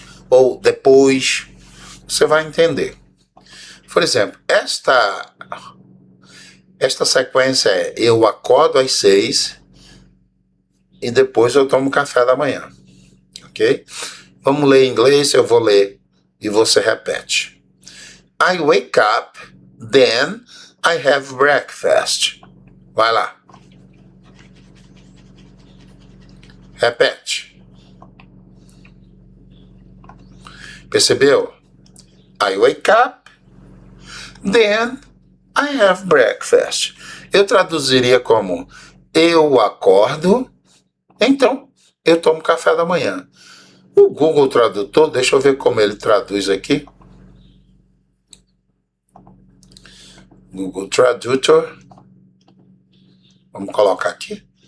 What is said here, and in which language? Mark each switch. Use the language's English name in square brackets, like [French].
[Portuguese] Ou depois, você vai entender. Por exemplo, esta sequência é eu acordo às 6 e depois eu tomo café da manhã, ok? Vamos ler em inglês, eu vou ler e você repete. [English] I wake up, then I have breakfast. [Portuguese] Vai lá. Repete. Percebeu? [English] I wake up, then I have breakfast. [Portuguese] Eu traduziria como eu acordo, então eu tomo café da manhã. O Google Tradutor, deixa eu ver como ele traduz aqui. Google Tradutor. Vamos colocar aqui.